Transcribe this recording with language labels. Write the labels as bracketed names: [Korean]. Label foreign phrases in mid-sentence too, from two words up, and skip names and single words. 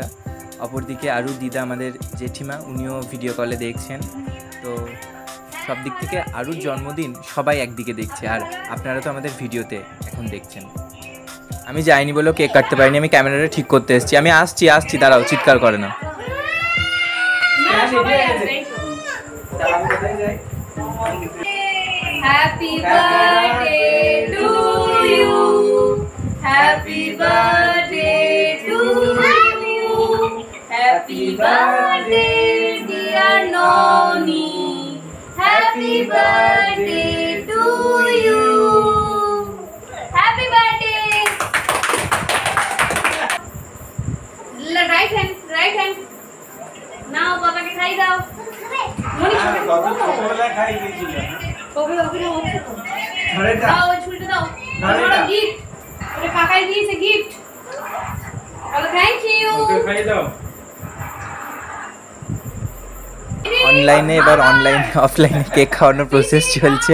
[Bangla] অপরদিকে আরও দিদা, আমাদের জেঠিমা, উনিও ভিডিও কলে দেখছেন। তো সব দিক থেকে আরুর জন্মদিন সবাই একদিকে দেখছে, আর আপনারা তো আমাদের ভিডিওতে এখন দেখছেন। আমি যাইনি বলেও কেক কাটতে পারিনি, আমি ক্যামেরাটা ঠিক করতে এসেছি। আমি আসছি, দাঁড়াও, চিৎকার করে না। [English] Happy birthday to you. Happy birthday to you. Happy birthday dear Noni. Happy birthday to you. Happy birthday. Right hand. [Bangla] Now পাপা কে খাই দাও. নোনি ছোট খাই দিয়েছিলাম. অনলাইনে এবার অফলাইনে কেক খাওয়ানোর প্রসেস চলছে।